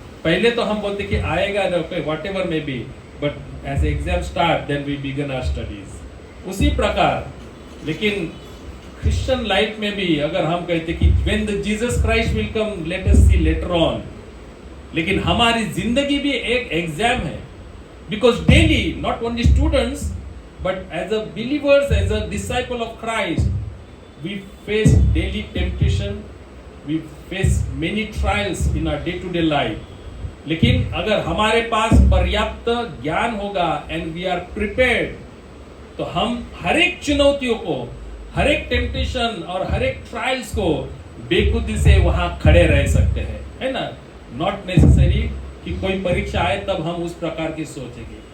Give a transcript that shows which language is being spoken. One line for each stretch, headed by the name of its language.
Hindi: पहले तो हम बोलते कि आएगा
English: Whatever may be, but as exam start then we begin our studies.
Hindi: उसी प्रकार लेकिन क्रिश्चियन लाइफ में भी अगर हम कहते कि
English: when the Jesus Christ will come let us see later on,
Hindi: लेकिन हमारी जिंदगी भी एक एग्जाम है।
English: Because daily, not only students, but as a believers, as a disciple of Christ, we face daily temptation, we face many trials in our day-to-day life.
Hindi: लेकिन अगर हमारे पास पर्याप्त ज्ञान होगा
English: and we are prepared,
Hindi: तो हम हर एक चुनौतियों को, हर एक टेम्पटेशन और हर एक ट्रायल्स को बेखुदी से वहां खड़े रह सकते हैं, है ना।
English: not necessary
Hindi: कि कोई परीक्षा आए तब हम उस प्रकार की सोचेंगे।